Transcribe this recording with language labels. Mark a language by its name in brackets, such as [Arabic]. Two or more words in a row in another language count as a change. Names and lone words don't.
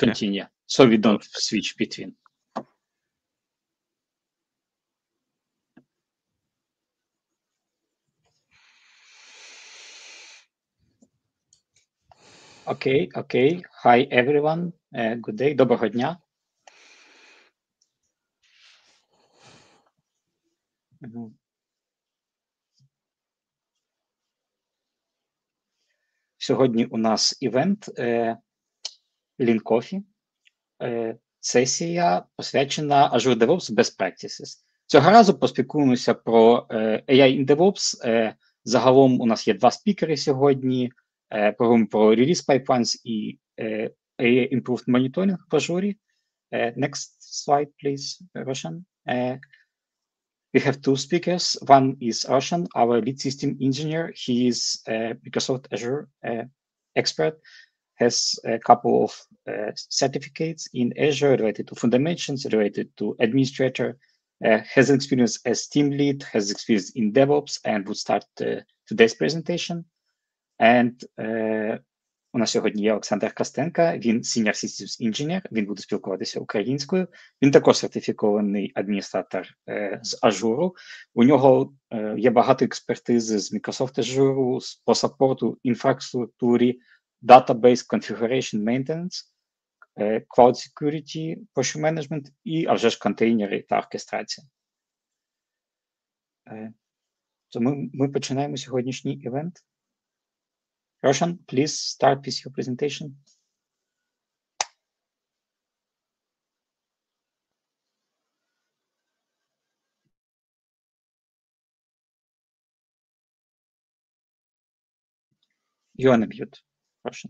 [English] continue, so we don't Perfect. switch between. Okay. Hi, everyone. Good day. [Ukrainian] Доброго дня. Сьогодні у нас івент Lean Coffee. Сесія посвячена Azure DevOps Best Practices. Цього разу поспілкуємося про [English] AI in DevOps. [Ukrainian] Загалом у нас є 2 спікери сьогодні. Поговоримо про [English] Release Pipelines [Ukrainian] і [English] AI Improved Monitoring [Ukrainian] в Azure. [English] Next slide, please, Roshan. We have 2 speakers. One is Roshan, our lead system engineer. He is a Microsoft Azure expert, has a couple of certificates in Azure related to fundamentals, related to administrator, has experience as team lead, has experience in DevOps, and would start today's presentation. [Ukrainian] And у нас сьогодні є Олександр Костенко, він [English] Senior Systems Engineer, [Ukrainian] він буде спілкуватися українською. Він також сертифікований адміністратор з Azure. У нього є багато експертизи з Microsoft Azure, по саппорту, інфраструктурі, [English] database configuration maintenance, cloud security, posture management [Ukrainian] і, а вже ж, контейнери та оркестрація. Тому ми починаємо сьогоднішній івент. [English] Roshan, please start with your presentation. You're on mute, Roshan.